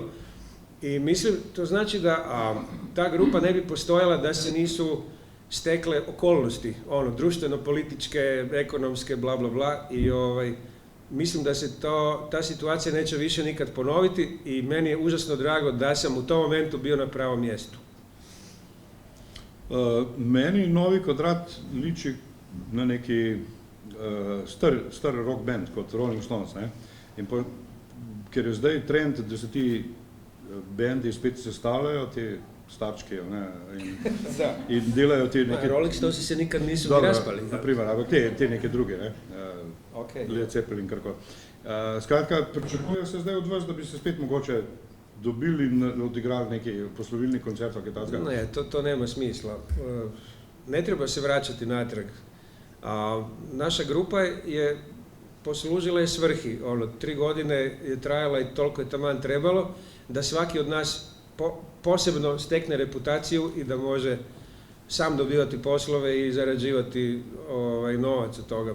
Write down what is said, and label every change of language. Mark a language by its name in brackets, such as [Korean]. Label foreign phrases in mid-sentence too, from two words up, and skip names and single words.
[Croatian] I mislim, to znači da ta grupa ne bi postojala da se nisu stekle okolnosti, društveno-političke, ekonomske, bla, bla, bla. I mislim da se ta situacija neće više nikad ponoviti i meni je užasno drago da sam u tom momentu bio na pravom mjestu. [Slovenian] Meni Novi kvadrat liči na neki star [English] rock band [Slovenian] kot Rolling Stones, ne? Ker je zdaj trend, da se ti bendi spet sestavljajo, te starčke, ne, in delajo te neke... [Croatian] Rolling Stonesi se nikad nisu raspali. [Slovenian] Naprimer, ampak te neke druge, ne, Led Zeppelin, karkoli. Skratka, pričakujem se zdaj od vas, da bi se spet mogoče dobili in odigrali neki poslovilni koncert, kaj takega? [Croatian] Ne, to nema smisla. Ne treba se vraćati natrag. Naša grupa je poslužila je svrhi. 3 godine je trajala i toliko je taman trebalo da svaki od nas posebno stekne reputaciju i da može sam dobivati poslove i zarađivati novac od toga.